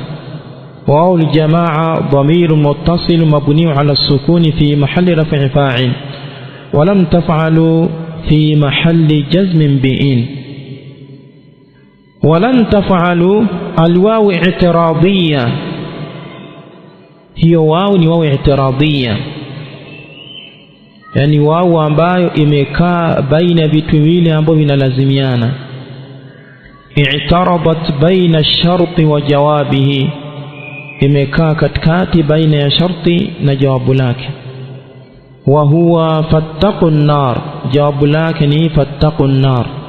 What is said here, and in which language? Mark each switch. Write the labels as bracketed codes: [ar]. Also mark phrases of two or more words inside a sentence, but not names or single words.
[ar] واو الجماعة ضمير متصل مبني على السكون في محل رفع فاعل. ولم تفعلوا في محل جزم بإن. ولن تفعلوا الواو اعتراضية، هي واو ni واو اعتراضية، [sw] yani wao ambayo imekaa baina vitu viwili ambavyo vinalazimiana. [ar] اعترضت بين الشرط وجوابه, [sw] imekaa katikati baina ya sharti na jawabu lake. [ar] وهو فاتقوا النار, [sw] jawabu lake ni [ar] فاتقوا النار.